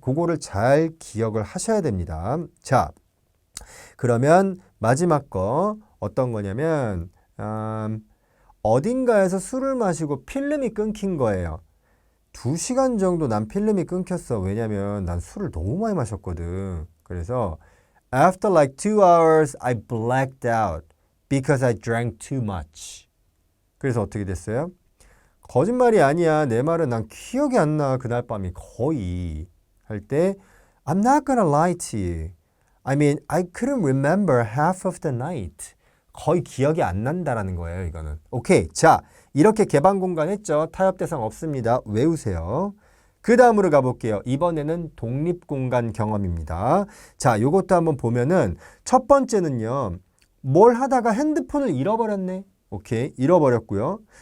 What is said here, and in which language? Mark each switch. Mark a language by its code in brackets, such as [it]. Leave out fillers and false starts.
[ko] 그거를 잘 기억을 하셔야 됩니다. 자, 그러면 마지막 거 어떤 거냐면 어딘가에서 술을 마시고 필름이 끊긴 거예요. 2시간 정도 난 필름이 끊겼어. 왜냐면 난 술을 너무 많이 마셨거든. [en] 그래서 After like 2 hours, I blacked out because I drank too much. [ko] 그래서 어떻게 됐어요? 거짓말이 아니야. 내 말은 난 기억이 안 나. 그날 밤이 거의 할 때 [en] I'm not gonna lie to you. I mean, I couldn't remember half of the night. [ko] 거의 기억이 안 난다라는 거예요, 이거는. 오케이. 자, 이렇게 개방 공간 했죠. 타협 대상 없습니다. 외우세요. 그 다음으로 가볼게요. 이번에는 독립공간 경험입니다. 자, 요것도 한번 보면은 첫 번째는요. 뭘 하다가 핸드폰을 잃어버렸네. 오케이. 잃어버렸고요.